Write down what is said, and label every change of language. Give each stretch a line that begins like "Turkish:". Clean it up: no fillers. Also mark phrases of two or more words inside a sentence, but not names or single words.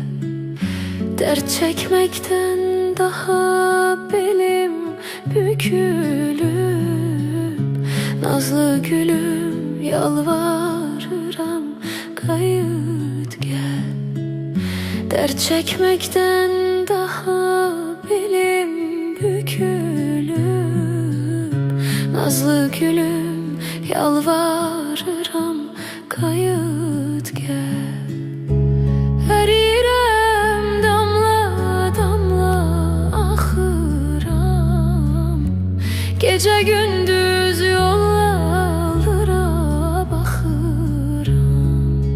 Turkish: Dert çekmekten daha belim bükülüp, nazlı gülüm
Azerbaijani: yalvarıram kayıt gel.
Turkish: Dert çekmekten daha belim bükülüp,
Azerbaijani: nazlı gülüm, yalvarıram, qayıt gel. Ərirəm, damla damla axıram, gecə gündüz yollara baxıram.